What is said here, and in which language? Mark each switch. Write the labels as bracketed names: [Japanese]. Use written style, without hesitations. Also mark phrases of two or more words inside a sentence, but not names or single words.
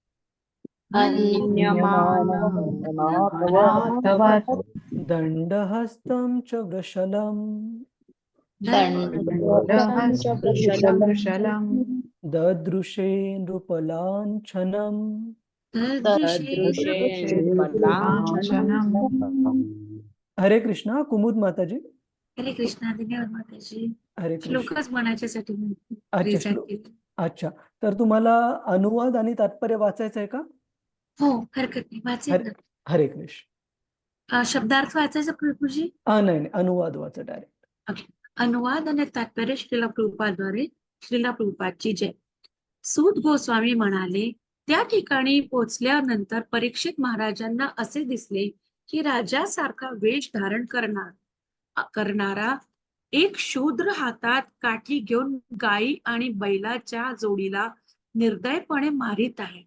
[Sanskrit] हन्यमानम् अनाथवत् दण्डहस्तं च वृषलम् दण्डहस्तं च वृषलम् ददृशे नृपलाञ्छनम् तदृशे नृपलाञ्छनम्. [Marathi] हरे कृष्णा. कुमुद माताजी. हरे कृष्णा. धन्यवाद माताजी. हरे कृष्ण. श्लोकच म्हणायच्यासाठी मी अच्छा, present श्लोक. केलं. अच्छा, तर तुम्हाला अनुवाद आणि तात्पर्य वाचायचं आहे का? हो, हरकत नाही, वाचेल हरे ना. हरे कृष्ण. शब्दार्थ वाचायचा प्रभूजी? नाही नाही, अनुवाद वाचा डायरेक्ट. अनुवाद आणि तात्पर्य श्रीला प्रभुपाद्वारे. श्रीला प्रभुपादची जय. सूत गोस्वामी म्हणाले, त्या ठिकाणी पोहोचल्यानंतर परीक्षित महाराजांना असे दिसले की राजासारखा वेश धारण करणारा एक शूद्र हातात काठी घेऊन गायी आणि बैलाच्या जोडीला निर्दयपणे मारित आहे.